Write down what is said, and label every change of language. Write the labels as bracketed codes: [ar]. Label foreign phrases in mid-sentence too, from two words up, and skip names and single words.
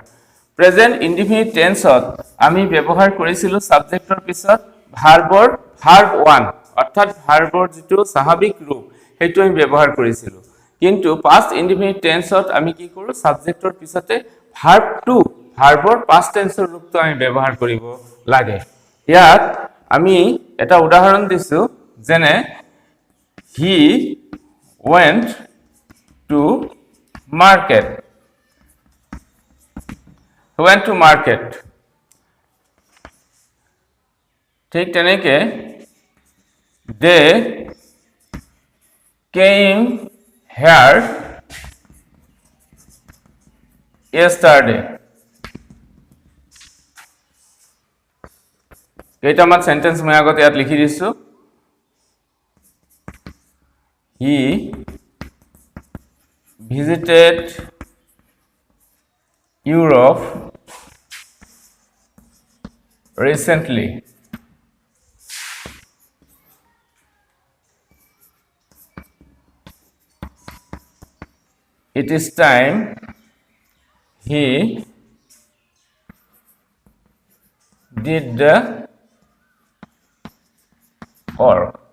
[en] present indefinite tenseত [as] আমি ব্যৱহাৰ কৰিছিলোঁ সাবজেক্টৰ পিছত ভাৰ্বৰ ভাৰ্ব 1 অৰ্থাৎ ভাৰ্বৰ যেটো স্বাভাৱিক ৰূপ সেইটো আমি ব্যৱহাৰ কৰিছিলোঁ। কিন্তু [en] past indefinite tenseত [as] আমি কি কৰোঁ সাবজেক্টৰ পিছতে ভাৰ্ব 2 ভাৰ্বৰ [en] past tenseৰ [as] ৰূপটো আমি ব্যৱহাৰ কৰিব লাগে। ইয়াত আমি এটা উদাহৰণ দিছো যেনে [en] he went to market. Went to market. [as] ঠিক তেনেকে [en] they came here yesterday. [as] কেইটামান সেন্টেন্স মই আগতে ইয়াত লিখি দিছো। [en] He visited Europe recently. It is time he did the work.